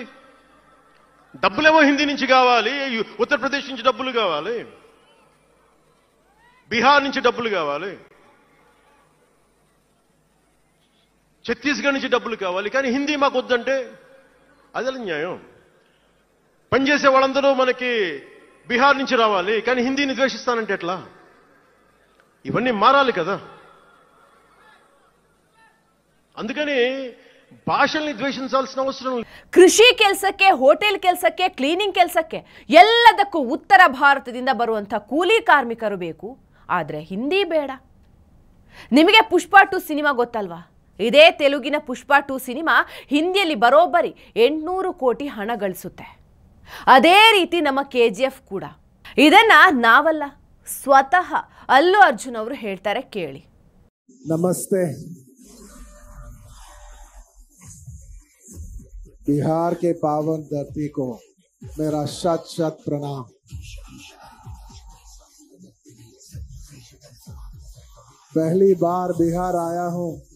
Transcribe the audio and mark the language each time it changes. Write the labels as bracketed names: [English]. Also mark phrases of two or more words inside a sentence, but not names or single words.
[Telugu] డబ్బులేమో హిందీ నుంచి కావాలి, ఉత్తరప్రదేశ్ నుంచి డబ్బులు కావాలి, బీహార్ నుంచి డబ్బులు కావాలి, ఛత్తీస్గఢ్ నుంచి డబ్బులు కావాలి, కానీ హిందీ మాకు వద్దంటే అదే న్యాయం. పనిచేసే వాళ్ళందరూ మనకి బీహార్ నుంచి రావాలి, కానీ హిందీని ద్వేషిస్తానంటే ఎట్లా? ఇవన్నీ మారాలి కదా. అందుకని [Kannada] ಭಾಷೆಯಲ್ಲಿ ದ್ವೇಷಿಸಾಲ್సిన ಅವಸರ. ಕೃಷಿ ಕೆಲಸಕ್ಕೆ, ಹೋಟೆಲ್ ಕೆಲಸಕ್ಕೆ, ಕ್ಲೀನಿಂಗ್ ಕೆಲಸಕ್ಕೆ ಎಲ್ಲದಕ್ಕೂ ಉತ್ತರ ಭಾರತದಿಂದ ಬರುವಂಥ ಕೂಲಿ ಕಾರ್ಮಿಕರು ಬೇಕು, ಆದರೆ ಹಿಂದಿ ಬೇಡ. ನಿಮಗೆ ಪುಷ್ಪ 2 ಸಿನಿಮಾ ಗೊತ್ತಲ್ವಾ? ಇದೇ ತೆಲುಗಿನ ಪುಷ್ಪ 2 ಸಿನಿಮಾ ಹಿಂದಿಯಲ್ಲಿ ಬರೋಬ್ಬರಿ 800 ಕೋಟಿ ಹಣ ಗಳಿಸುತ್ತೆ. ಅದೇ ರೀತಿ ನಮ್ಮ KGF ಕೂಡ. ಇದನ್ನ ನಾವಲ್ಲ, ಸ್ವತಃ ಅಲ್ಲು ಅರ್ಜುನ್ ಅವರು ಹೇಳ್ತಾರೆ, ಕೇಳಿ. ನಮಸ್ತೆ. [Hindi] बिहार के पावन धरती को मेरा शत प्रणाम. पहली बार बिहार आया हूं.